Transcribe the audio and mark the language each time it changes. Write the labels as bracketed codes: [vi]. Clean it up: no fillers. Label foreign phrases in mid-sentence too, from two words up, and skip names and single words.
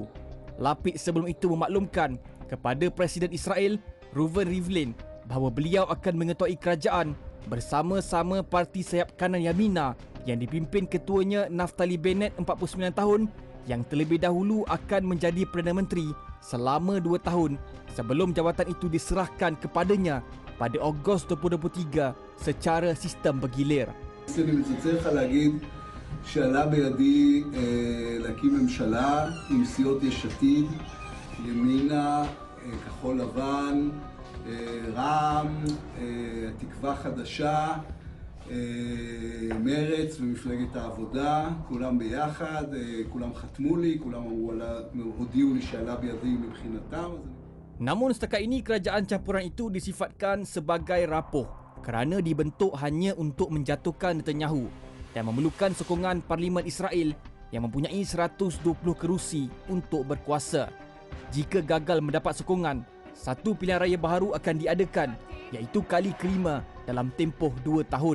[ms] Lapid sebelum itu memaklumkan kepada Presiden Israel Reuven Rivlin bahawa beliau akan mengetuai kerajaan bersama-sama parti sayap kanan Yamina yang dipimpin ketuanya Naftali Bennett 49 tahun yang terlebih dahulu akan menjadi Perdana Menteri selama 2 tahun sebelum jawatan itu diserahkan kepadanya pada Ogos 2023 secara sistem bergilir. [he] שעלה בידי להקים ממשלה עם סיעות יש עתיד, ימינה, כחול לבן, רע"מ, תקווה חדשה, מרץ ומפלגת העבודה, כולם ביחד, כולם חתמו לי, כולם הודיעו לי שעלה בידי מבחינתם. [ms] Namun setakat ini kerajaan campuran itu disifatkan sebagai rapuh kerana dibentuk hanya untuk menjatuhkan Netanyahu dan memerlukan sokongan Parlimen Israel yang mempunyai 120 kerusi untuk berkuasa. Jika gagal mendapat sokongan, satu pilihan raya baharu akan diadakan, iaitu kali kelima dalam tempoh 2 tahun.